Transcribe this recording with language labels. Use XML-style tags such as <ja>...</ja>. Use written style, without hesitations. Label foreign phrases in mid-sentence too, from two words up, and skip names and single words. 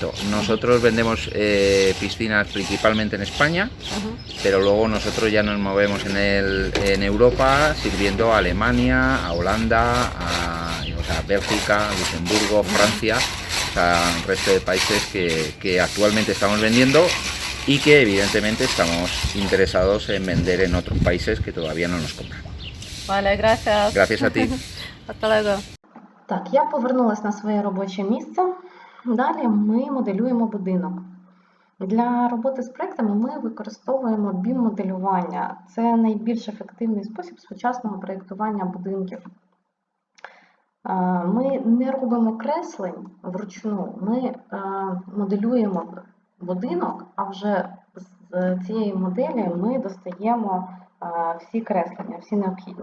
<es>Nosotros vendemos piscinas principalmente en España, pero luego nosotros ya nos movemos en Europa sirviendo a Alemania, a Holanda, a Bélgica, Luxemburgo, Francia, el resto de países que actualmente estamos vendiendo y que evidentemente estamos interesados en vender en otros países que todavía no nos compran. Vale, gracias. Gracias a ti. Hasta luego.</es> <uk>Так, я повернулася на своє робоче місце. Далі ми моделюємо будинок. Для роботи з проектами ми використовуємо BIM-моделювання. Це найбільш ефективний спосіб сучасного проєктування будинків. Ми не робимо креслень вручну, ми моделюємо будинок, а вже з цієї моделі ми достаємо всі креслення, всі необхідні.</uk>